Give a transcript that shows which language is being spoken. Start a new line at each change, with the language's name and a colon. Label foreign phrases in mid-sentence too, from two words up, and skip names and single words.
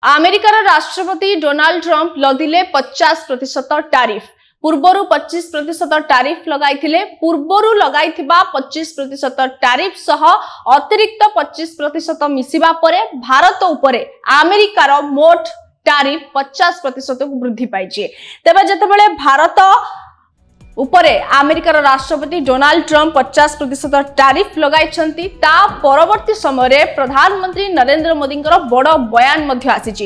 Odia: ଆମେରିକାର ରାଷ୍ଟ୍ରପତି ଡୋନାଲ୍ଡ ଟ୍ରମ୍ପ ଲଦିଲେ 50% ଟାରିଫ। ପୂର୍ବରୁ 25% ଟାରିଫ ଲଗାଇଥିଲେ। ପୂର୍ବରୁ ଲଗାଇଥିବା 25% ଟାରିଫ ସହ ଅତିରିକ୍ତ 25% ମିଶିବା ପରେ ଭାରତ ଉପରେ ଆମେରିକାର ମୋଟ ଟାରିଫ 50% କୁ ବୃଦ୍ଧି ପାଇଛି। ତେବେ ଯେତେବେଳେ ଭାରତ ଉପରେ ଆମେରିକାର ରାଷ୍ଟ୍ରପତି ଡୋନାଲ୍ଡ ଟ୍ରମ୍ପ 50% ଟାରିଫ ଲଗାଇଛନ୍ତି ତା ପରବର୍ତ୍ତୀ ସମୟ ରେ ପ୍ରଧାନମନ୍ତ୍ରୀ ନରେନ୍ଦ୍ର ମୋଦୀ ବଡ଼ ବୟାନ ମଧ୍ୟ ଆସିଛି।